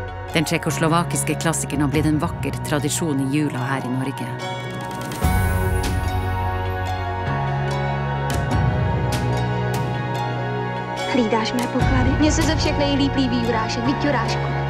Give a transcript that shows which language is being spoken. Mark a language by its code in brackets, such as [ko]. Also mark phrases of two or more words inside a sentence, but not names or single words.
[no] Den tsjekkoslovakiske klassikeren har blitt en vakker tradisjon i jula her i Norge. [cs] Hlídáš mé poklady? Mně se ze všech nejlíp líbí Jurášek. Viď Jurášku?